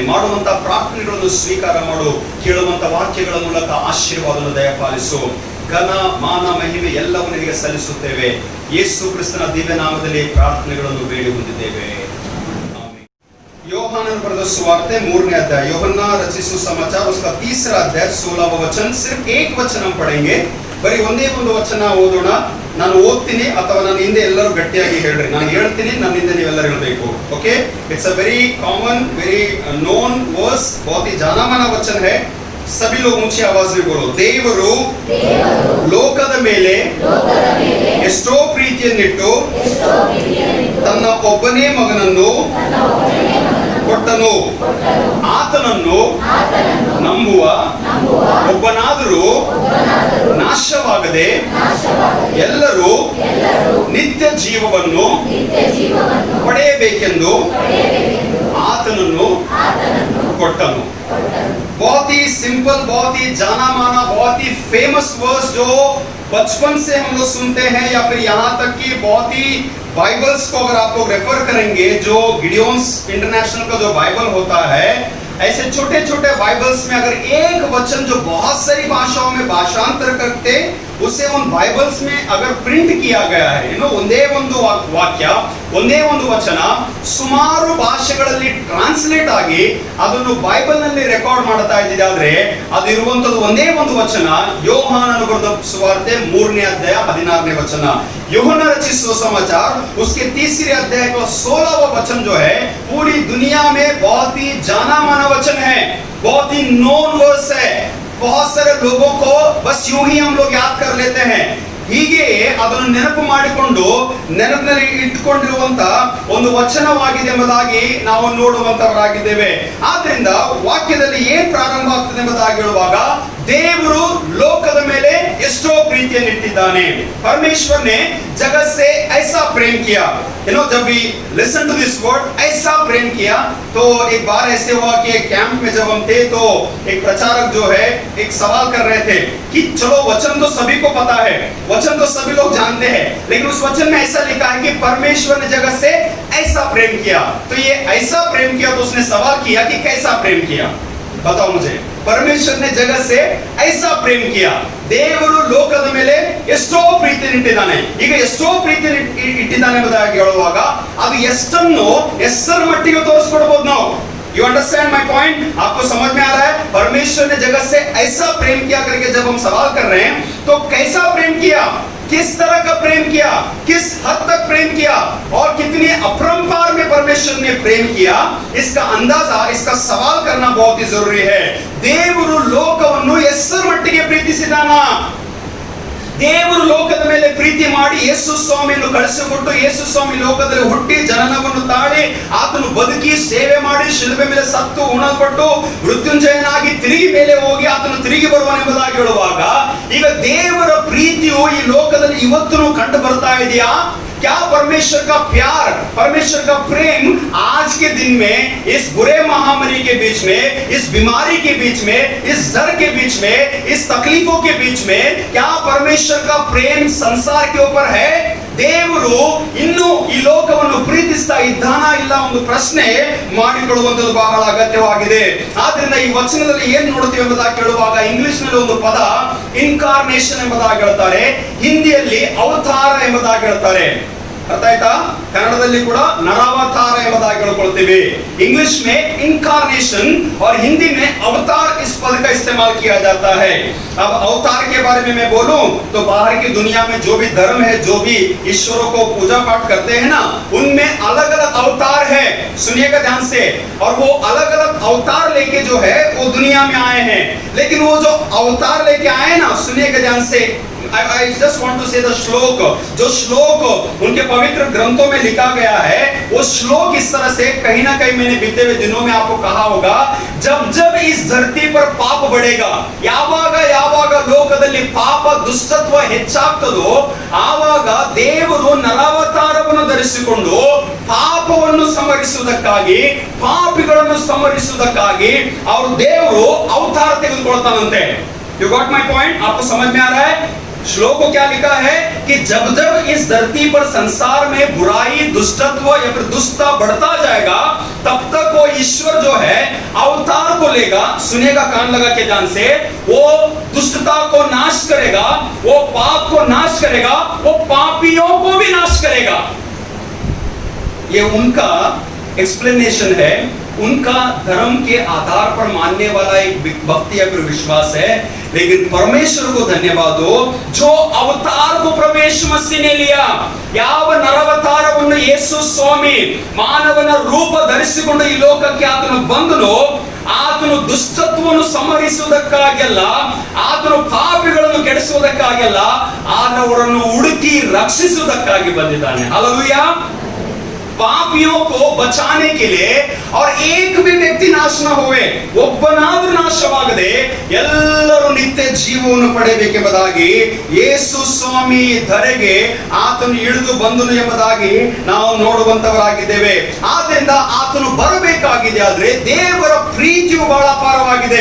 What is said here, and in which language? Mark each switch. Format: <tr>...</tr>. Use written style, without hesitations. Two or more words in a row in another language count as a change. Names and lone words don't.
<kn>ಮಾಡುವಂತ ಪ್ರಾರ್ಥನೆಗಳನ್ನು ಸ್ವೀಕಾರ ಮಾಡು. ಕೇಳುವಂತ ವಾಕ್ಯಗಳ ಮೂಲಕ ಆಶೀರ್ವಾದವನ್ನು ದಯಪಾಲಿಸು. ಘನ, ಮಾನ, ಮಹಿಮೆ ಎಲ್ಲವೂ ನಿನಗೆ ಸಲ್ಲಿಸುತ್ತೇವೆ. ಯೇಸು ಕ್ರಿಸ್ತನ ದಿವ್ಯ ನಾಮದಲ್ಲಿ ಪ್ರಾರ್ಥನೆಗಳನ್ನು ಬೇಡಿ ಹೊಂದಿದ್ದೇವೆ. ಯೋಹಾನನ ಬರೆದ ಸುವಾರ್ತೆ 3ನೇ अध्याय, ಯೋಹನ್ನ ರಚಿಸುವ ಸಮಾಚಾರ</kn> <hi>उसका 3रा अध्याय 16वां वचन. सिर्फ एक वचन हम पढ़ेंगे.</hi> <kn>ಬರೀ ಒಂದೇ ಒಂದು ವಚನ ಓದೋಣ. ನಾನು ಓದ್ತೀನಿ ಅಥವಾ ನನ್ನ ಹಿಂದೆ ಎಲ್ಲರೂ ಗಟ್ಟಿಯಾಗಿ ಹೇಳ್ರಿ. ನಾನು ಹೇಳ್ತೀನಿ, ನನ್ನ ಹಿಂದೆ ನೀವೆಲ್ಲರೂ ಹೇಳಬೇಕು. ಓಕೆ?</kn> <en>It's a very common, very known verse,</en> <hi>बहुत ही जाना माना वचन है. सभी लोग ऊंची आवाज में बोलो.</hi> <kn>ದೇವರು ಲೋಕದ ಮೇಲೆ ಎಷ್ಟೋ ಪ್ರೀತಿಯನ್ನಿಟ್ಟು ತನ್ನ ಒಬ್ಬನೇ ಮಗನನ್ನು ಕೊಟ್ಟನು. ಆತನನ್ನು ನಂಬುವ ಒಬ್ಬನಾದರೂ ನಾಶವಾಗದೆ ಎಲ್ಲರೂ ನಿತ್ಯ ಜೀವವನ್ನು ಪಡೆಯಬೇಕೆಂದು ಆತನನ್ನು ಕೊಟ್ಟನು.</kn> <hi>बहुत ही सिंपल, बहुत ही जाना माना, बहुत ही</hi> <en>famous verse</en> <hi>जो बचपन से हम लोग सुनते हैं, या फिर यहाँ तक कि बहुत ही बाइबल्स को अगर आप लोग रेफर करेंगे, जो गिडियोन्स इंटरनेशनल का जो बाइबल होता है, ऐसे छोटे छोटे बाइबल्स में अगर एक वचन जो बहुत सारी भाषाओं में भाषांतर करते उसे उन बाइबल्स में अगर प्रिंट किया गया है,</hi> <kn>ಒಂದೇ ಒಂದು ವಾಕ್ಯ, ಒಂದೇ ಒಂದು ವಚನ ಸುಮಾರು ಭಾಷೆಗಳಲ್ಲಿ ಟ್ರಾನ್ಸ್ಲೇಟ್ ಆಗಿ ಅದನ್ನು ಬೈಬಲ್ ನಲ್ಲಿ ರೆಕಾರ್ಡ್ ಮಾಡ್ತಾ ಇದ್ದಿದೆ ಆದ್ರೆ ಅದು ಇರುವಂತದ್ದು ಒಂದೇ ಒಂದು ವಚನ, ಯೋಹಾನನು ಬರೆದ ಸುವಾರ್ತೆ 3ನೇ ಅಧ್ಯಾಯ 16ನೇ ವಚನ।</kn> <hi>यूहन्ना रचित सुसमाचार उसके 3रे अध्याय का 16वां वचन जो है पूरी दुनिया में बहुत ही जाना माना वचन है, बहुत ही</hi> <en>known verse</en> <hi>है। बहुत सारे लोगों को बस यूं ही हम लोग याद कर लेते हैं।</hi> <kn>ಹೀಗೆ ಅದನ್ನು ನೆನಪು ಮಾಡಿಕೊಂಡು ನೆನಪಿನಲ್ಲಿ ಇಟ್ಟುಕೊಂಡಿರುವಂತ ಒಂದು ವಚನವಾಗಿದೆ ಎಂಬುದಾಗಿ ನಾವು ನೋಡುವಂತವರಾಗಿದ್ದೇವೆ। ಆದ್ರಿಂದ ವಾಕ್ಯದಲ್ಲಿ ಏನ್ ಪ್ರಾರಂಭ ಆಗ್ತದೆ ಎಂಬುದಾಗಿ ಹೇಳುವಾಗ ದೇವರು ಲೋಕದ ಮೇಲೆ ಎಷ್ಟೋ ಪ್ರೀತಿಯನ್ನು ಇಟ್ಟಿದ್ದಾನೆ।</kn> <hi>परमेश्वर ने जगत से ऐसा प्रेम किया, जब</hi> <en>we listen to this word</en> <hi>ऐसा प्रेम किया, तो एक बार ऐसे हुआ कि एक कैंप में जब हम थे तो एक प्रचारक जो है एक सवाल कर रहे थे कि चलो वचन तो सभी को पता है, वचन तो सभी लोग जानते हैं, लेकिन उस वचन में ऐसा लिखा है कि परमेश्वर ने जगत से ऐसा प्रेम किया। तो ये ऐसा प्रेम किया, तो उसने सवाल किया कि कैसा प्रेम किया, बताओ मुझे। परमेश्वर ने जगत से ऐसा प्रेम किया,</hi> <kn>ದೇವರು ಲೋಕದ ಮೇಲೆ ಎಷ್ಟೋ ಪ್ರೀತಿಯನ್ನು ಇಟ್ಟಿದ್ದಾನೆ। ಈಗ ಎಷ್ಟೋ ಪ್ರೀತಿಯನ್ನು ಇಟ್ಟಿದ್ದಾನೆ ಎಂಬುದಾಗಿ ಹೇಳುವಾಗ ಅದು ಎಷ್ಟನ್ನು ಎಷ್ಟರ ಮಟ್ಟಿಗೆ ತೋರಿಸ್ಕೊಡ್ಬೋದು ನಾವು।</kn> <en>You understand my point?</en> <hi>आपको समझ में आ रहा है? परमेश्वर ने जगत से ऐसा प्रेम किया करके जब हम सवाल कर रहे हैं तो कैसा प्रेम किया, किस तरह का प्रेम किया, किस हद तक प्रेम किया और कितनी अपरंपार में परमेश्वर ने प्रेम किया, इसका अंदाजा, इसका सवाल करना बहुत ही जरूरी है।</hi> <kn>ದೇವರು ಲೋಕವನ್ನು ಎಷ್ಟರ ಮಟ್ಟಿಗೆ ಪ್ರೀತಿಸಿದಾನ? ದೇವರು ಲೋಕದ ಮೇಲೆ ಪ್ರೀತಿ ಮಾಡಿ ಯೇಸು ಸ್ವಾಮಿಯನ್ನು ಕಳಿಸಿಕೊಟ್ಟು ಯೇಸು ಸ್ವಾಮಿ ಲೋಕದಲ್ಲಿ ಹುಟ್ಟಿ ಜನನವನ್ನು ತಾಳಿ ಆತನು ಬದುಕಿ ಸೇವೆ ಮಾಡಿ ಶಿಲುಬೆ ಮೇಲೆ ಸತ್ತು ಉಣಲ್ಪಟ್ಟು ಮೃತ್ಯುಂಜಯನಾಗಿ ತಿರುಗಿ ಮೇಲೆ ಹೋಗಿ ಆತನು ತಿರುಗಿ ಬರುವನೆಂಬುದಾಗಿ ಹೇಳುವಾಗ ಈಗ ದೇವರ ಪ್ರೀತಿಯು ಈ ಲೋಕದಲ್ಲಿ ಇವತ್ತು ಕಂಡು ಬರ್ತಾ ಇದೆಯಾ? क्या परमेश्वर का प्यार, परमेश्वर का प्रेम आज के दिन में इस बुरे महामारी के बीच में, इस बीमारी के बीच में, इस डर के बीच में, इस तकलीफों के बीच में क्या परमेश्वर का प्रेम संसार के ऊपर है? ದೇವರು ಇನ್ನೂ ಈ ಲೋಕವನ್ನು ಪ್ರೀತಿಸ್ತಾ ಇದ್ದಾನ ಇಲ್ಲ ಒಂದು ಪ್ರಶ್ನೆ ಮಾಡಿಕೊಳ್ಳುವಂತದ್ದು ಬಹಳ ಅಗತ್ಯವಾಗಿದೆ। ಆದ್ರಿಂದ ಈ ವಚನದಲ್ಲಿ ಏನ್ ನೋಡ್ತೀವಿ ಎಂಬುದಾಗಿ ಕೇಳುವಾಗ ಇಂಗ್ಲಿಷ್ ನಲ್ಲಿ ಒಂದು ಪದ ಇನ್ಕಾರ್ನೇಷನ್ ಎಂಬುದಾಗಿ ಹೇಳ್ತಾರೆ, ಹಿಂದಿಯಲ್ಲಿ ಅವತಾರ ಎಂಬುದಾಗಿ ಹೇಳ್ತಾರೆ। ಅರ್ಥ ಆಯ್ತಾ? ಕನ್ನಡದಲ್ಲಿ ಕೂಡ नरावतार ಎಂಬುದಾಗಿ ಹೇಳ್ಕೊಳ್ತೀವಿ।</kn> <hi>इंग्लिश में इनकारनेशन और हिंदी में अवतार इस पद का इस्तेमाल किया जाता है। अब अवतार के बारे में मैं बोलूं तो बाहर की दुनिया में जो भी धर्म है, जो भी ईश्वरों को पूजा पाठ करते हैं ना, उनमें अलग अलग अवतार है, सुनिएगा ध्यान से। और वो अलग अलग अवतार लेके जो है वो दुनिया में आए हैं, लेकिन वो जो अवतार लेके आए ना, सुनिएगा ध्यान से,</hi> <en>I just want to say the</en> <hi>श्लोक, जो श्लोक उनके पवित्र ग्रंथों में लिखा गया है, वो श्लोक इस तरह से कहीं ना कहीं मैंने बीते हुए दिनों में आपको कहा होगा, जब जब इस धरती पर पाप बढ़ेगा,</hi> <kn>ಯಾವಾಗ ಯಾವಾಗ ಲೋಕದಲ್ಲಿ ಪಾಪ ದುಷ್ಟತ್ವ ಹೆಚ್ಚಾಗ್ತದೋ ಆವಾಗ ದೇವರು ನರಾವತಾರವನ್ನು ಧರಿಸಿಕೊಂಡು ಪಾಪವನ್ನು ಸಂಹರಿಸುವುದಕ್ಕಾಗಿ, ಪಾಪಿಗಳನ್ನು ಸಂಹರಿಸುವುದಕ್ಕಾಗಿ ಅವರು ದೇವರು ಅವತಾರ ತೆಗೆದುಕೊಳ್ತಾನಂತೆ।</kn> <en>You got my point?</en> <hi>आपको समझ में आ रहा है? श्लोक को क्या लिखा है कि जब जब इस धरती पर संसार में बुराई, दुष्टत्व या फिर दुष्टता बढ़ता जाएगा, तब तक वो ईश्वर जो है अवतार को लेगा, सुनेगा कान लगा के ध्यान से, वो दुष्टता को नाश करेगा, वो पाप को नाश करेगा, वो पापियों को भी नाश करेगा। ये उनका एक्सप्लेनेशन है, उनका धर्म के आधार पर मानने वाला एक भक्ति या फिर विश्वास है। लेकिन परमेश्वर को धन्यवाद हो जो अवतार को प्रवेश मसीह ने लिया।</hi> <kn>ಯಾವ ನರವತಾರವನ್ನು ಯೇಸು ಸ್ವಾಮಿ ಮಾನವನ ರೂಪ ಧರಿಸಿಕೊಂಡು ಈ ಲೋಕಕ್ಕೆ ಆತನು ಬಂದನು, ಆತನು ದುಷ್ಟತ್ವವನ್ನು ಸಂಹರಿಸುವುದಕ್ಕಾಗಲ್ಲ, ಆತನು ಪಾಪಿಗಳನ್ನು ಕೆಡಿಸುವುದಕ್ಕಾಗಲ್ಲ, ಆತನವರನ್ನು ಹುಡುಕಿ ರಕ್ಷಿಸುವುದಕ್ಕಾಗಿ ಬಂದಿದ್ದಾನೆ।</kn> <hi>ಹಲ್ಲೆಲೂಯಾ। ಪಾಪಿयों को बचाने के लिए और एक भी व्यक्ति नाश न होवे,</hi> <kn>ಒಬ್ಬನಾದರೂ ನಾಶವಾಗದೆ ಎಲ್ಲರೂ ನಿತ್ಯ ಜೀವವನ್ನು ಪಡೆಯಬೇಕೆಂಬುದಾಗಿ ಯೇಸು ಸ್ವಾಮಿ ಧರೆಗೆ ಆತನು ಇಳಿದು ಬಂದನು ಎಂಬುದಾಗಿ ನಾವು ನೋಡುವಂತವರಾಗಿದ್ದೇವೆ। ಆದ್ದರಿಂದ ಆತನು ಬರಬೇಕಾಗಿದೆ, ಆದ್ರೆ ದೇವರ ಪ್ರೀತಿಯು ಬಹಳ ಅಪಾರವಾಗಿದೆ।</kn>